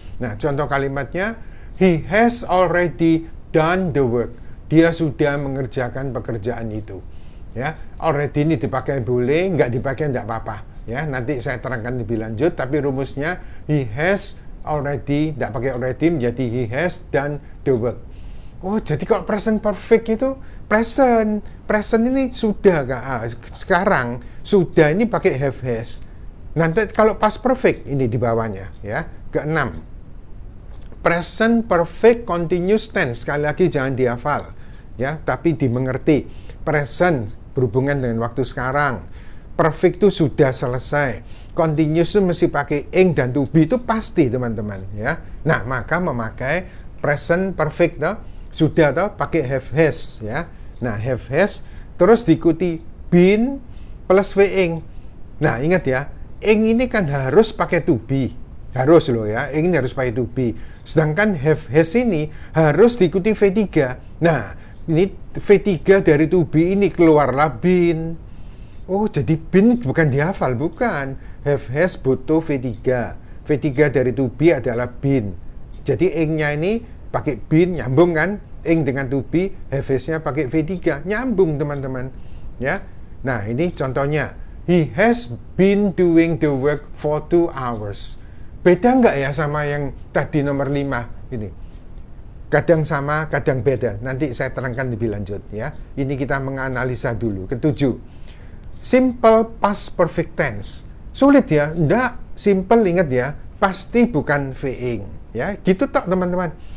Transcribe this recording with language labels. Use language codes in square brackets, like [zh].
[en] Nah, [id] contoh kalimatnya, [en] he has already done the work. [id] Dia sudah mengerjakan pekerjaan itu. Ya, already ini dipakai boleh, nggak dipakai nggak apa-apa. Ya, nanti saya terangkan lebih lanjut. Tapi rumusnya, [en] he has already, [id] nggak pakai already, menjadi [en] he has done the work. [id] Oh, jadi kalau present perfect itu present ini sudah sekarang sudah ini pakai have has. Nanti kalau past perfect ini di bawahnya ya. Keenam, present perfect continuous tense. Sekali lagi jangan dihafal ya, tapi dimengerti. Present berhubungan dengan waktu sekarang. Perfect itu sudah selesai. Continuous itu mesti pakai ing dan to be, itu pasti teman-teman ya. Nah, maka memakai present perfect toh, sudah toh pakai have has ya. Nah, have has terus diikuti been plus ing. Nah, ingat ya, ing ini kan harus pakai to be. Harus loh ya, ing ini harus pakai to be. Sedangkan have has ini harus diikuti V3. Nah, ini V3 dari to be ini keluarlah been. Oh, jadi been bukan dihafal, bukan. Have has butuh V3. V3 dari to be adalah been. Jadi ing-nya ini pakai been, nyambung kan? Ing dengan to be, have has-nya pakai V3, nyambung teman-teman. Ya. Nah, ini contohnya. [en] He has been doing the work for 2 hours. [id] Beda nggak ya sama yang tadi nomor 5 ini? Kadang sama, kadang beda. Nanti saya terangkan lebih lanjut ya. Ini kita menganalisa dulu. Ketujuh, simple past perfect tense. Sulit ya? Enggak. Simple, ingat ya. Pasti bukan V-ing. Ya, gitu tok teman-teman.